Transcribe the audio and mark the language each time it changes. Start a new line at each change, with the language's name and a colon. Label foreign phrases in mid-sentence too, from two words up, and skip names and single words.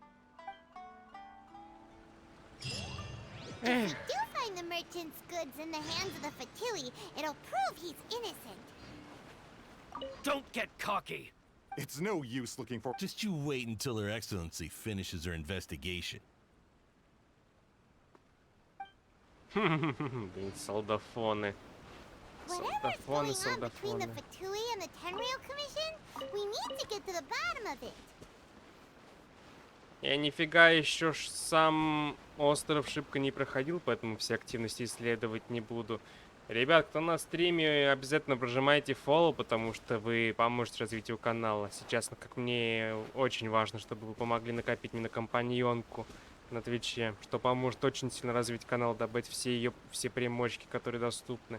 English: If we do find the merchant's goods in the hands of the Fatui, it'll prove he's innocent. Don't get cocky. It's no use looking for... Just you wait until Her Excellency finishes her investigation.
Russian: Блин, солдафоны.
English: Whatever's going on between the
Russian: Солдафоны.
English: Fatui and the Tenryou Commission, we need to get to the bottom of it.
Russian: Я нифига еще сам остров шибко не проходил, поэтому все активности исследовать не буду. Ребят, кто на стриме, обязательно прожимайте follow, потому что вы поможете развитию канала. Сейчас, как мне, очень важно, чтобы вы помогли накопить мне на компаньонку на Твиче, что поможет очень сильно развить канал, добыть все примочки, которые доступны.